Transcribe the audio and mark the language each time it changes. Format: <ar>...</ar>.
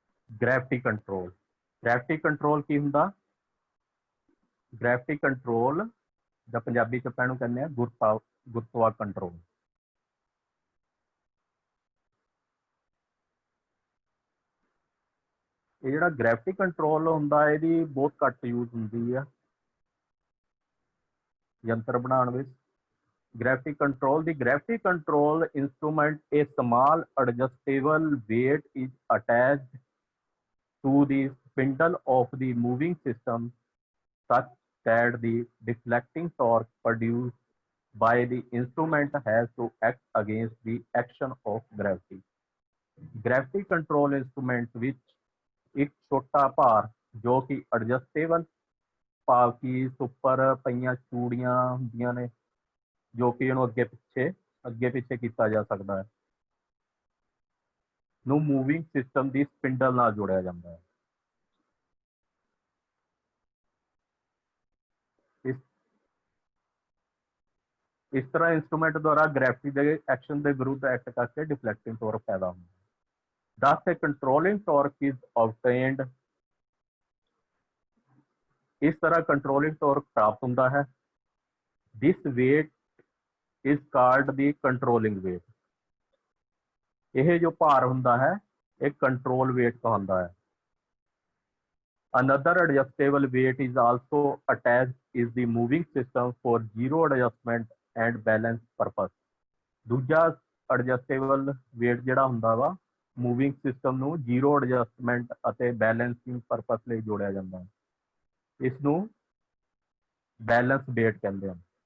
<pa>Gravity control. Gravity control ਕੀ ਹੁੰਦਾ? Gravity control ਜਾਂ ਪੰਜਾਬੀ ਚ ਆਪਾਂ ਇਹਨੂੰ ਕਹਿੰਦੇ ਆ ਗੁਰਤਵਾ ਕੰਟਰੋਲ। ਇਹ ਜਿਹੜਾ ਗ੍ਰੈਵਿਟੀ ਕੰਟਰੋਲ ਹੁੰਦਾ ਇਹਦੀ ਬਹੁਤ ਘੱਟ ਯੂਜ਼ ਹੁੰਦੀ ਆ ਯੰਤਰ ਬਣਾਉਣ ਵਿੱਚ।</pa> <en>gravity control, the gravity control instrument, a small adjustable weight is attached to the spindle of the moving system such that the deflecting torque produced by the instrument has to act against the action of gravity.</en> <pa>Gravity control instrument ਵਿੱਚ ਇੱਕ ਛੋਟਾ ਭਾਰ ਜੋ ਕਿ adjustable ਭਾਵ ਕਿ ਉੱਪਰ ਪਈਆਂ ਚੂੜੀਆਂ ਹੁੰਦੀਆਂ ਨੇ ਜੋ ਕਿ ਇਹਨੂੰ ਅੱਗੇ ਪਿੱਛੇ ਕੀਤਾ ਜਾ ਸਕਦਾ ਹੈ ਨੂੰ ਮੂਵਿੰਗ ਸਿਸਟਮ ਦੀ ਸਪਿੰਡਲ ਨਾਲ ਜੋੜਿਆ ਜਾਂਦਾ ਹੈ। ਇਸ ਤਰ੍ਹਾਂ ਇੰਸਟਰੂਮੈਂਟ ਦੁਆਰਾ ਗ੍ਰੈਵਿਟੀ ਦੇ ਐਕਸ਼ਨ ਦੇ ਵਿਰੁੱਧ ਐਕਟ ਕਰਕੇ ਡਿਫਲੈਕਟਿੰਗ ਟਾਰਕ ਪੈਦਾ ਹੁੰਦਾ ਹੈ।</pa> <en>Thus, a controlling torque is obtained.</en> <pa>ਇਸ ਤਰ੍ਹਾਂ ਕੰਟਰੋਲਿੰਗ ਟਾਰਕ ਪ੍ਰਾਪਤ ਹੁੰਦਾ ਹੈ।</pa> <en>This weight is called the controlling weight.</en> <pa>ਇਹ ਜੋ ਭਾਰ ਹੁੰਦਾ ਹੈ ਇਹ ਕੰਟਰੋਲ weight ਕਹਾਉਂਦਾ ਹੈ।</pa> <en>Another adjustable weight is also attached is the moving system for zero adjustment and balance purpose.</en> <pa>ਦੂਜਾ adjustable weight ਜਿਹੜਾ ਹੁੰਦਾ ਵਾ ਮੂਵਿੰਗ ਸਿਸਟਮ ਨੂੰ ਜ਼ੀਰੋ ਐਡਜਸਟਮੈਂਟ ਅਤੇ ਬੈਲੈਂਸਿੰਗ ਪਰਪਸ ਲਈ ਜੋੜਿਆ ਜਾਂਦਾ ਹੈ। ਇਸ ਨੂੰ ਬੈਲੈਂਸ weight ਕਹਿੰਦੇ ਹਨ।</pa>